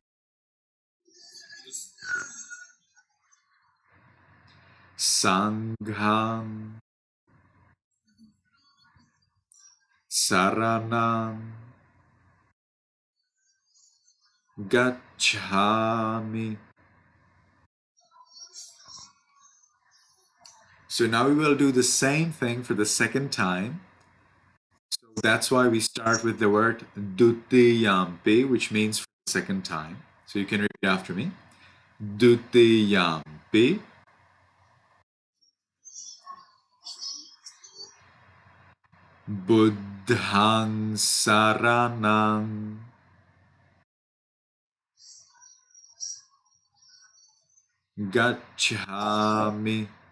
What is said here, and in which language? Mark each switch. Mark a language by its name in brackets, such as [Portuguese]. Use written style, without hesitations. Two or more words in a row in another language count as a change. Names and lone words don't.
[Pali] Sangham Saranam Gacchami. [English] So now we will do the same thing for the second time. So that's why we start with the word Dutiyampi, which means for the second time. So you can repeat after me. [Pali] Dutiyampi. Buddhang Saranang Gacchami.